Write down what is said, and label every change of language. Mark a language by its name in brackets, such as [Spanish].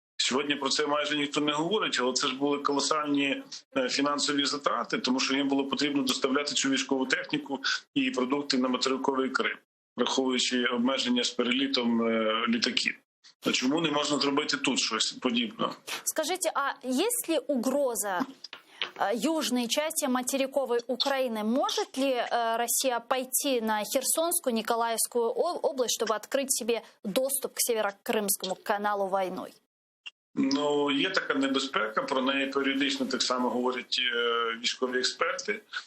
[Ukrainian] Сьогодні про це майже ніхто не говорить, але це ж були колосальні фінансові затрати, тому що їм було потрібно доставляти цю військову техніку і продукти на материковий Крим, враховуючи обмеження з перелітом літаків. А чому не можна зробити тут щось подібне? [Russian] Скажите, а есть ли угроза южной части материковой Украины? Может ли Россия пойти на Херсонскую, Николаевскую область, чтобы открыть себе доступ к Северокрымскому каналу войной? [Ukrainian] Ну, є така небезпека, про неї періодично так само говорять військові експерти.